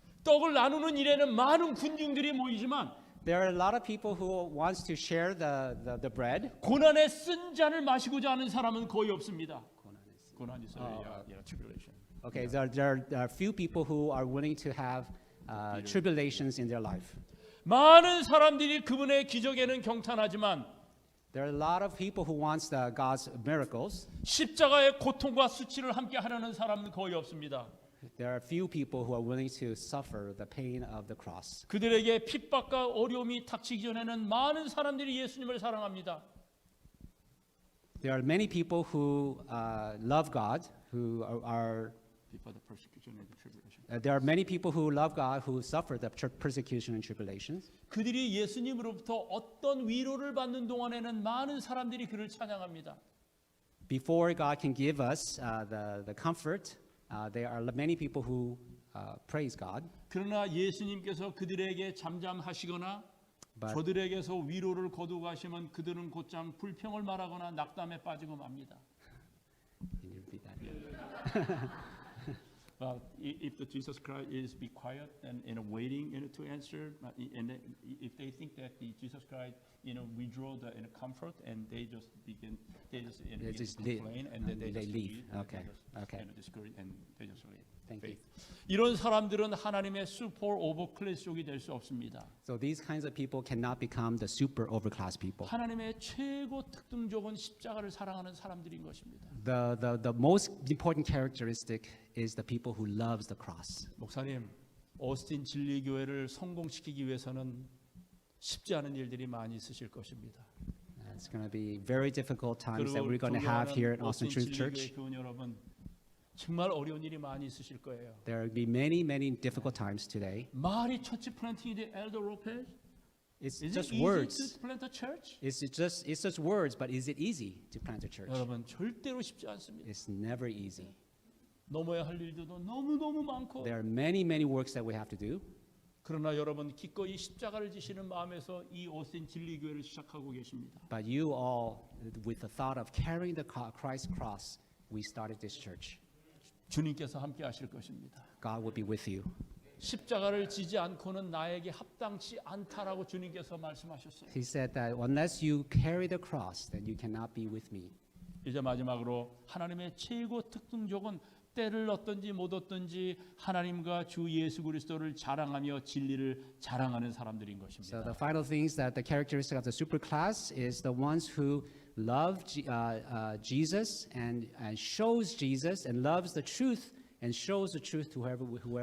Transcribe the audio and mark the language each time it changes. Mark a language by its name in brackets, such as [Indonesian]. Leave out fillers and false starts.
[Korean] 떡을 나누는 일에는 많은 군중들이 모이지만 [English] There are a lot of people who wants to share the bread. [Korean] 고난의 쓴 잔을 마시고자 하는 사람은 거의 없습니다. 고난이 있어요. tribulation. [English] Okay, there are few people who are willing to have tribulations in their life. [Korean] 많은 사람들이 그분의 기적에는 경탄하지만 [English] There are a lot of people who wants God's miracles. [Korean] 십자가의 고통과 수치를 함께 하려는 사람은 거의 없습니다. [English] There are few people who are willing to suffer the pain of the cross. [Korean] 그들에게 핍박과 어려움이 닥치기 전에는 많은 사람들이 예수님을 사랑합니다. [English] There are many people who love God, who are there are many people who love God who suffer the persecution and tribulations. [Korean] 그들이 예수님으로부터 어떤 위로를 받는 동안에는 많은 사람들이 그를 찬양합니다. [English] Before God can give us the comfort, there are many people who praise God. [Korean] 그러나 예수님께서 그들에게 잠잠하시거나 저들에게서 위로를 거두고 가시면 그들은 곧장 불평을 말하거나 낙담에 빠지고 맙니다. [English] Can you repeat that? Well, if the Jesus Christ is be quiet and waiting to answer, and if they think that the Jesus Christ withdraw the comfort and they just begin complain and then they leave. Okay. discourage and they just leave. Thank you. [Korean] 이런 사람들은 하나님의 super overclass족이 될 수 없습니다. [English] So these kinds of people cannot become the super overclass people. [Korean] 하나님의 최고 특징적은 십자가를 사랑하는 사람들인 것입니다. [English] The most important characteristic is the people who loves the cross. [Korean] 목사님, 오스틴 진리교회를 성공시키기 위해서는 쉽지 않은 일들이 많이 있으실 것입니다. [English] It's going to be very difficult times that we're going to have here at Austin Truth Church. [Korean] 교원 여러분, 정말 어려운 일이 많이 있으실 거예요. [English] There will be many difficult times today. [Korean] 말이 처치 플랜팅인데 엘더 로페즈? [English] It's Is just it easy words. to plant a church? It's just words, but is it easy to plant a church? [Korean] 여러분, 절대로 쉽지 않습니다. [English] It's never easy. [Korean] 넘어야 할 일들도 너무너무 많고 [English] There are many works that we have to do. [Korean] 그러나 여러분 기꺼이 십자가를 지시는 마음에서 이 오스틴 진리교회를 시작하고 계십니다. [English] But you all, with the thought of carrying the Christ cross, we started this church. [Korean] 주님께서 함께 하실 것입니다. [English] God will be with you. [Korean] 십자가를 지지 않고는 나에게 합당치 않다라고 주님께서 말씀하셨어요. [English] He said that unless you carry the cross, then you cannot be with me. [Korean] 이제 마지막으로 하나님의 최고 특징적은 때를 얻든지 못 얻든지 하나님과 주 예수 그리스도를 자랑하며 진리를 자랑하는 사람들인 [English] So [Korean] 것입니다. [English] the final things that the characteristic of the super class is the ones who love Jesus and shows Jesus and loves the truth and shows the truth to whoever we